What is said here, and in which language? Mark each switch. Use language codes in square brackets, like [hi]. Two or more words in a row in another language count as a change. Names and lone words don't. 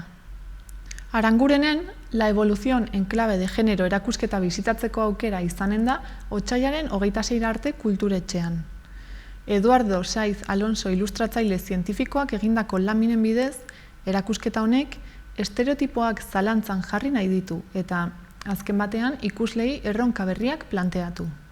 [eu] Arangurenen, la evolución en clave de género erakusketa bizitatzeko aukera izanen da otsailaren 26 arte kulturetxean. Eduardo Saiz Alonso ilustratzaile zientifikoak egindako laminen bidez, erakusketa honek estereotipoak zalantzan jarri nahi ditu eta azken batean ikuslei erronka berriak planteatu.